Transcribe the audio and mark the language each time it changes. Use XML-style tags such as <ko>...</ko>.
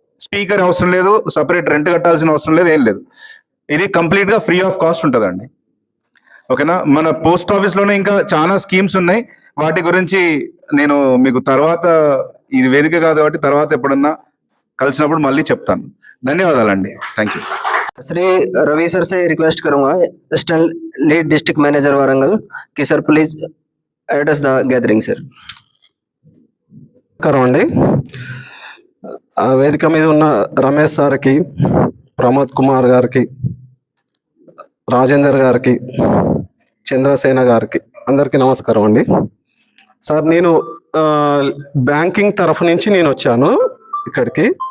<te>Speaker అవసరం లేదు, separate rent కట్టాల్సిన అవసరం లేదు, ఏం లేదు. ఇది కంప్లీట్గా ఫ్రీ ఆఫ్ కాస్ట్ ఉంటుందండి. ఓకేనా? మన పోస్ట్ ఆఫీస్లోనే ఇంకా చాలా స్కీమ్స్ ఉన్నాయి, వాటి గురించి నేను మీకు తర్వాత, ఇది వేదిక కాదు కాబట్టి తర్వాత ఎప్పుడన్నా కలిసినప్పుడు మళ్ళీ చెప్తాను. ధన్యవాదాలండి. Thank you.</te> <hi>Shri Ravi sir से रिक्वेस्ट करूंगा, assistant lead district manager Warangal, कि sir</hi> <en>please address the gathering</en> <hi>sir.</hi> <te>అండి వేదిక మీద ఉన్న రమేష్ సార్కి, ప్రమోద్ కుమార్ గారికి, రాజేందర్ గారికి, చంద్రసేన గారికి అందరికీ నమస్కారం అండి. సార్ నేను బ్యాంకింగ్ తరఫు నుంచి నేను వచ్చాను ఇక్కడికి.</te>